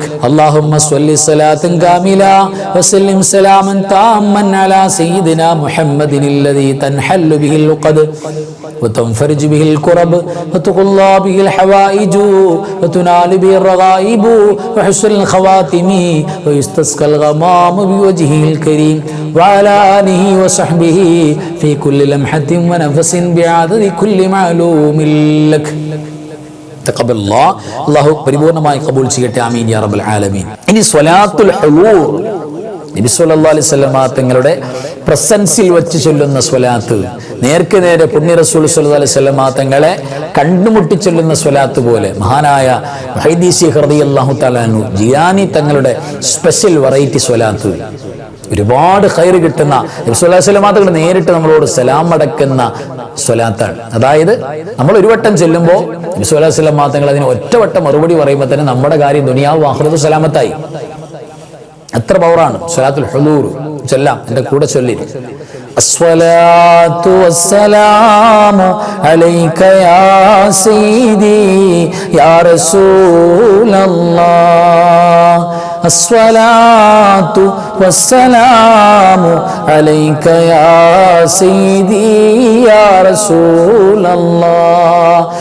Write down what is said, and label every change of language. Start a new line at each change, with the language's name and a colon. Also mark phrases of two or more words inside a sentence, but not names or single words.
Arabic: اللهم صل صلاة كاملة وسلم سلاما تاما على سيدنا محمد الذي تنحل به اللقد وتنفرج به الكرب وتقضى به الحوائج وتنال به الرغائب وحسن الخواتم ويستسقى الغمام بوجهه الكريم وعلى آله وصحبه في كل لمحة ونفس بعدد كل معلوم لك. تقبل الله.
Malayalam: അല്ലാഹു പരിപൂർണമായി കബൂൽ ചെയ്യട്ടെ.
Arabic: آمين يا رب العالمين.
Malayalam: ഇനി സ്വലാത്തുൽ ഹുളൂർ, നബി
Arabic: صلى الله عليه وسلم
Malayalam: തങ്ങളുടെ പ്രസൻസിൽ വെച്ച് ചൊല്ലുന്ന സ്വലാത്ത്, നേർക്ക് നേരെ പുണ്യ റസൂൽ
Arabic: صلى الله عليه وسلم
Malayalam: തങ്ങളെ കണ്ടുമുട്ടി ചൊല്ലുന്ന സ്വലാത്ത് പോലെ മഹാനായ മുഹൈദ്ദീൻ ശൈഖ്
Arabic: رضي الله تعالى عنه
Malayalam: ജിലാനി തങ്ങളുടെ
English: special variety
Malayalam: സ്വലാത്ത്, ഒരുപാട് ഖൈർ കിട്ടുന്ന, നബി
Arabic: صلى الله عليه وسلم
Malayalam: തങ്ങൾ നേരിട്ട് നമ്മളോട് സലാം അടക്കുന്ന സ്വലാത്താണ്. അതായത് നമ്മൾ ഒരു വട്ടം ചെല്ലുമ്പോൾ നബി
Arabic: صلى الله عليه وسلم
Malayalam: തങ്ങൾ അതിന് ഒറ്റവട്ടം മറുപടി പറയുമ്പോൾ തന്നെ നമ്മുടെ കാര്യം ദുനിയാവും ആഖിറത്തും സലാമത്തായി. എത്ര പവറാണ് സ്വലാത്തുൽ ഹുളൂർ. ചൊല്ലാം, എൻ്റെ കൂടെ ചൊല്ലി.
Arabic: الصلاة والسلام عليك يا سيدي يا رسول الله. الصلاة والسلام عليك يا سيدي يا رسول الله.